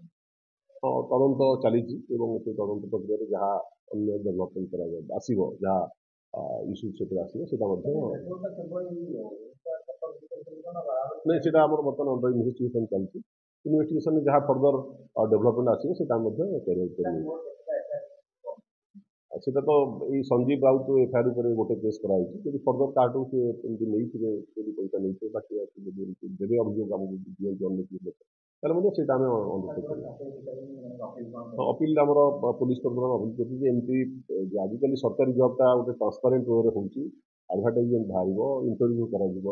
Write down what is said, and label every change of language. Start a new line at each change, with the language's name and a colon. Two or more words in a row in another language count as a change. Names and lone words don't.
Odia: ହଁ ତଦନ୍ତ ଚାଲିଛି ଏବଂ ସେ ତଦନ୍ତ ପ୍ରକ୍ରିୟାରେ ଯାହା ଅନ୍ୟ ଡେଭଲପମେଣ୍ଟ କରାଯାଏ ଆସିବ ଯାହା ଇସ୍ୟୁ ସେଥିରେ ଆସିବ ସେଇଟା ମଧ୍ୟ ନାଇଁ ସେଇଟା ଆମର ବର୍ତ୍ତମାନ
English: under investigation
Odia: ଚାଲିଛି। ଇନଭେଷ୍ଟିଗେସନରେ ଯାହା
English: further development
Odia: ଆସିବ ସେଇଟା ମଧ୍ୟ
English: carry out
Odia: କରିବ। ସେଟା ତ ଏଇ ସଞ୍ଜୀବ ରାଉତ ଏଫଆଇଆର ଉପରେ ଗୋଟେ କେସ୍ କରାଯାଇଛି ଯଦି ଫର୍ଦର କାହାଠୁ ସେ ଏମିତି ନେଇଥିବେ ଯଦି ପଇସା ନେଇଥିବେ ବା କିଏ ଯଦି ଏମିତି ଦେବେ ଅଭିଯୋଗ ଆମକୁ ଦିଅନ୍ତୁ ଅନ୍ୟ କିଏ ଲୋକ ତାହେଲେ ମଧ୍ୟ ସେଇଟା ଆମେ ଅନୁଷ୍ଠେପ କରିବା। ଅପିଲ ଆମର ପୋଲିସ ତରଫରୁ ଆମେ ଅପିଲ କରୁଛୁ ଯେ ଏମିତି ଯେ ଆଜିକାଲି ସରକାରୀ ଜବ୍ଟା ଗୋଟେ
English: transparent way
Odia: ହେଉଛି ଆଡଭର୍ଟାଇଜମେଣ୍ଟ ବାହାରିବ ଇଣ୍ଟରଭ୍ୟୁ କରାଯିବ